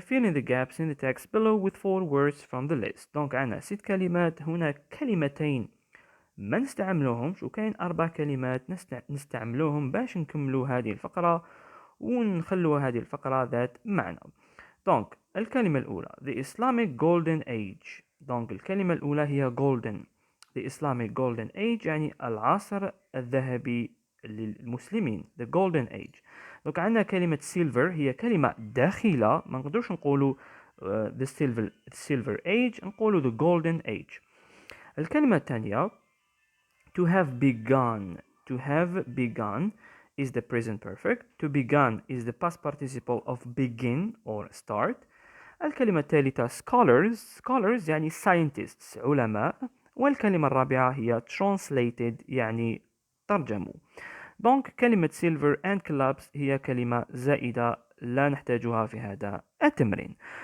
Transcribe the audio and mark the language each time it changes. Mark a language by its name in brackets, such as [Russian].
[English] Fill in the gaps in the text below with 4 words from the list. [Arabic] دونك عندنا 6 كلمات. هنا كلمتين ما نستعملوهمش وكاين 4 كلمات نستعملوهم باش نكملوا هذه الفقرة ونخلوا هذه الفقرة ذات معنى. دونك الكلمة الأولى [English] The Islamic Golden Age. [Arabic] دونك الكلمة الأولى هي Golden. [English] The Islamic Golden Age [Arabic] يعني العصر الذهبي للمسلمين. [English] The Golden Age. [Arabic] دونك عندنا كلمة Silver هي كلمة داخلة ما نقدرش نقولوا [English] the silver Age [Arabic] نقولوا [English] the Golden Age. [Arabic] الكلمة الثانية [English] To have begun. To have begun is the present perfect. To begun is the past participle of begin or start. [Arabic] الكلمة الثالثة scholars يعني scientists علماء. والكلمة الرابعة هي translated يعني ترجموا. دونك كلمة [English] silver and collapse [Arabic] هي كلمة زائدة لا نحتاجها في هذا التمرين.